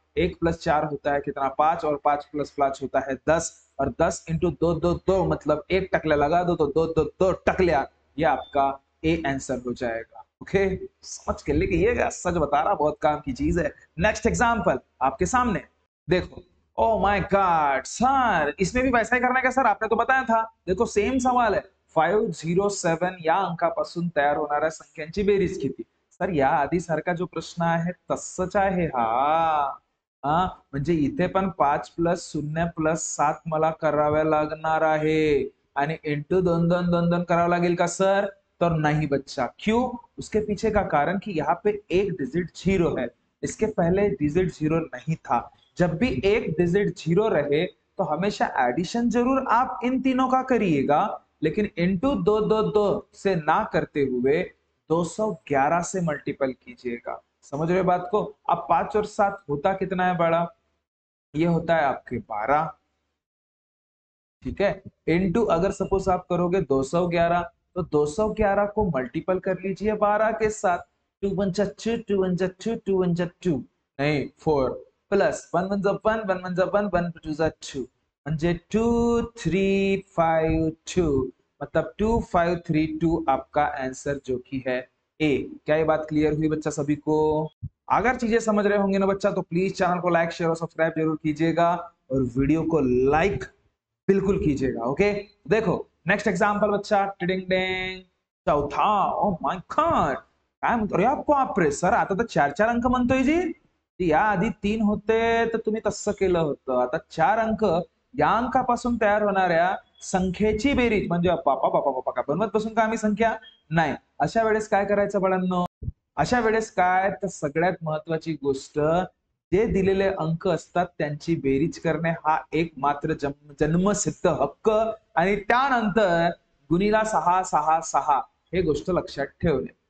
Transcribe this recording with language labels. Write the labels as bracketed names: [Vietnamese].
[Hindi] 1 plus 4 होता है कितना? 5, और 5 प्लस 5 होता है 10, और 10 इंटू 2 2 2 मतलब एक टकला लगा दो तो 2 2 2 टकलिया, ये आपका ए आंसर हो जाएगा। ओके, समझ के लेके, ये सच बता रहा, बहुत काम की चीज है। नेक्स्ट एग्जाम्पल आपके सामने देखो। ओ माय गॉड सर, इसमें भी वैसा ही करना है क्या सर? आपने तो बताया था। देखो, सेम सवाल है, [Marathi] 507 या अंकापासून तयार होणाऱ्या संख्यांची बेरीज किती? सर या आधी सारखा जो प्रश्न आहे तसंच आहे हा। हा, म्हणजे इथे पण 5 प्लस 0 प्लस 7 मला कराव्या लागणार आहे, आणि इंटू 2 2 2 2 करावं लागेल का सर? [Hindi] तो नहीं बच्चा। क्यों? उसके पीछे का कारण कि यहाँ पे एक डिजिट 0 है, इसके पहले डिजिट 0 नहीं था। जब भी एक डिजिट 0 रहे तो हमेशा एडिशन जरूर आप इन तीनों का करिएगा, लेकिन इंटू 2 2 2 से ना करते हुए 211 से मल्टीपल कीजिएगा। समझ रहे हो बात को? अब 5 और 7 होता कितना है बड़ा? ये होता है आपके 12। ठीक है, इनटू अगर सपोज आप करोगे 211, तो 211 को मल्टीपल कर लीजिए 12 के साथ। [Marathi] 2 1 जा 2, 2 1 जा 2, 2 1 जा 2, नहीं 4, प्लस 1 1 जा 1, 1 1 जा 1, 1 2 जा 2, म्हणजे 2 3 5 2, [Hindi] मतलब 2532 आपका आंसर जो कि है ए। क्या ये बात क्लियर हुई बच्चा सभी को? अगर चीजें समझ रहे होंगे ना बच्चा, तो प्लीज चैनल को लाइक शेयर और सब्सक्राइब जरूर कीजिएगा, और वीडियो को लाइक बिल्कुल कीजिएगा। ओके, देखो नेक्स्ट एग्जांपल बच्चा, टिडिंग डिंग चौथा। [Marathi] ओ माय गॉड, काय म्हणतो रे बापरे सर, आता तर 4 अंक म्हणतोय जी या आधी 3 होते तर तुम्ही तसं केलं होतं, आता 4 अंक या अंकापासून तयार होणाऱ्या संख्येची बेरीज, म्हणजे बापा बापा बापा काय बनवत बसून का आम्ही संख्या? नाही, अशा वेळेस काय करायचं बाळांनो? अशा वेळेस काय, तर सगळ्यात महत्वाची गोष्ट, जे दिलेले अंक असतात त्यांची बेरीज करणे हा एक मात्र जन्मसिद्ध हक्क, आणि त्यानंतर गुणिला 6 6 6 हे गोष्ट लक्षात ठेवणे।